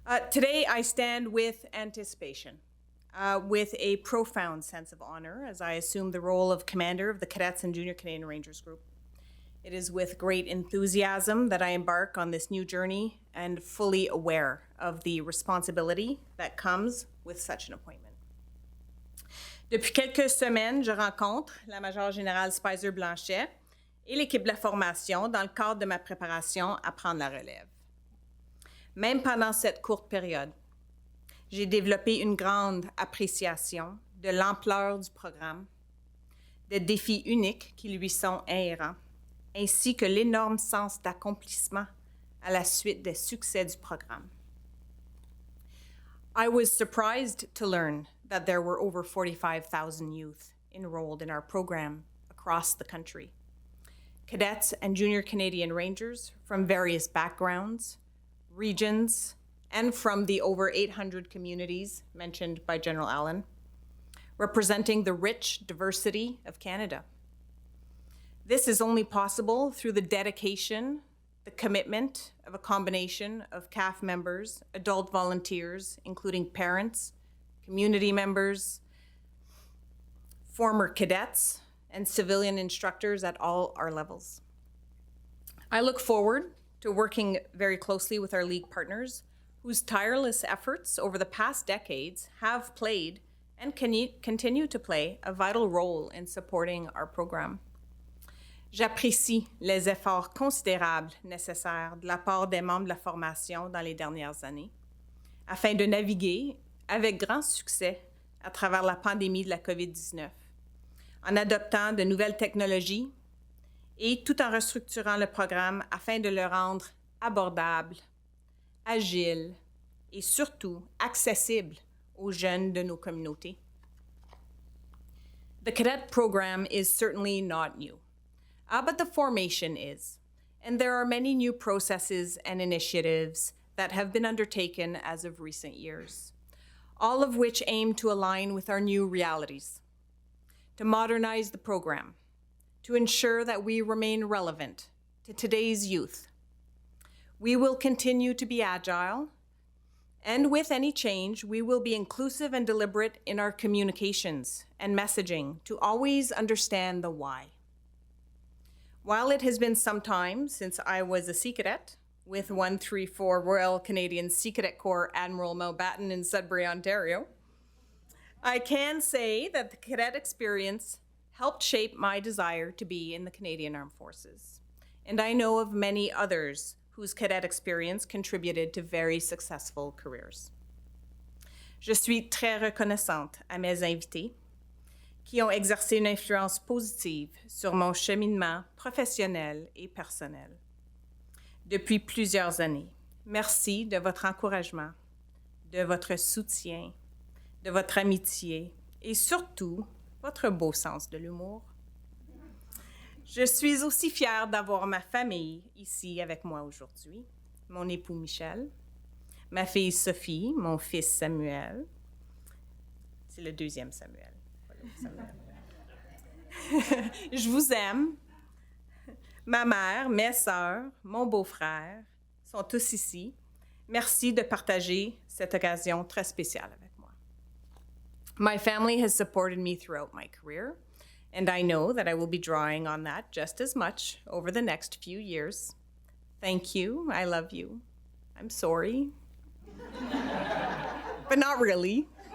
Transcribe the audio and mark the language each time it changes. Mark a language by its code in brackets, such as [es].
[en] Today I stand with anticipation, with a profound sense of honor as I assume the role of commander of the Cadets and Junior Canadian Rangers Group. It is with great enthusiasm that I embark on this new journey and fully aware of the responsibility that comes with such an appointment. [fr] Depuis quelques semaines, je rencontre la Major-Generale Speiser-Blanchet et l'équipe de la formation dans le cadre de ma préparation à prendre la relève. Même pendant cette courte période, j'ai développé une grande appréciation de l'ampleur du programme, des défis uniques qui lui sont inhérents, ainsi que l'énorme sens d'accomplissement à la suite des succès du programme. [en] I was surprised to learn that there were over 45,000 youth enrolled in our program across the country. Cadets and Junior Canadian Rangers from various backgrounds, regions, and from the over 800 communities mentioned by General Allen, representing the rich diversity of Canada. This is only possible through the dedication, the commitment of a combination of CAF members, adult volunteers, including parents, community members, former cadets, and civilian instructors at all our levels. I look forward to working very closely with our League partners, whose tireless efforts over the past decades have played and continue to play a vital role in supporting our program. [fr] J'apprécie les efforts considérables nécessaires de la part des membres de la formation dans les dernières années, afin de naviguer avec grand succès à travers la pandémie de la COVID-19, en adoptant de nouvelles technologies et tout en restructurant le programme afin de le rendre abordable, agile et surtout accessible aux jeunes de nos communautés. [en] The cadet program is certainly not new, but the formation is, and there are many new processes and initiatives that have been undertaken as of recent years, all of which aim to align with our new realities, to modernize the program, to ensure that we remain relevant to today's youth. We will continue to be agile, and with any change, we will be inclusive and deliberate in our communications and messaging to always understand the why. While it has been some time since I was a Sea Cadet with 134 Royal Canadian Sea Cadet Corps Admiral Mountbatten in Sudbury, Ontario, I can say that the cadet experience helped shape my desire to be in the Canadian Armed Forces. And I know of many others whose cadet experience contributed to very successful careers. [fr] Je suis très reconnaissante à mes invités qui ont exercé une influence positive sur mon cheminement professionnel et personnel depuis plusieurs années. Merci de votre encouragement, de votre soutien, de votre amitié et surtout votre beau sens de l'humour. Je suis aussi fière d'avoir ma famille ici avec moi aujourd'hui, mon époux Michel, ma fille Sophie, mon fils Samuel. C'est le deuxième Samuel. Je vous aime. Ma mère, mes sœurs, mon beau-frère sont tous ici. Merci de partager cette occasion très spéciale avec moi. [en] My family has supported me throughout my career, and I know that I will be drawing on that just as much over the next few years. Thank you. I love you. I'm sorry. But not really.